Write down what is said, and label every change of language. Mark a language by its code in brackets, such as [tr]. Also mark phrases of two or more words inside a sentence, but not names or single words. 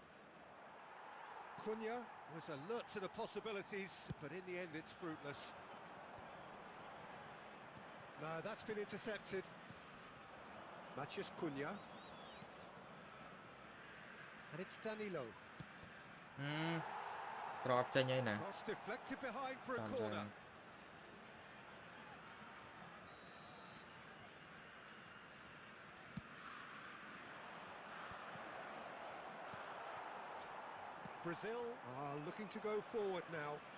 [en] Cunha was alert to the possibilities, but in the end it's fruitless. No, that's been intercepted. Matheus Cunha. And it's Danilo. [km] ក្របចេញហើយណា [en] Cross deflected behind for a corner. Brazil are looking to go forward now.